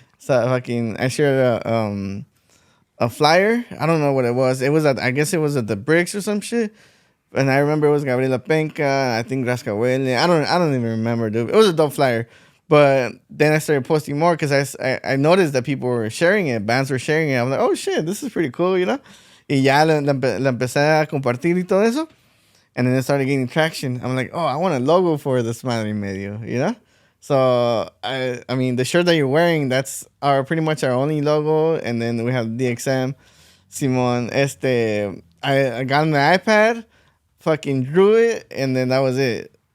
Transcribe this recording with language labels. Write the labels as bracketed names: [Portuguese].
[English] So I shared a flyer. I don't know what it was. I guess it was at the Bricks or some shit. And I remember it was Gabriela Penca, I think Rascahuele. I don't even remember, dude. It was a dope flyer. But then I started posting more because I noticed that people were sharing it. Bands were sharing it. I'm like, oh, shit, this is pretty cool, you know? [Spanish] Y ya la empecé a compartir y todo eso. [English] And then it started gaining traction. I'm like, oh, I want a logo for Desmadre y Medio, you know? So, I mean, the shirt that you're wearing, that's pretty much our only logo. And then we have DXM. Simon, I got on the iPad, fucking drew it, and then that was it.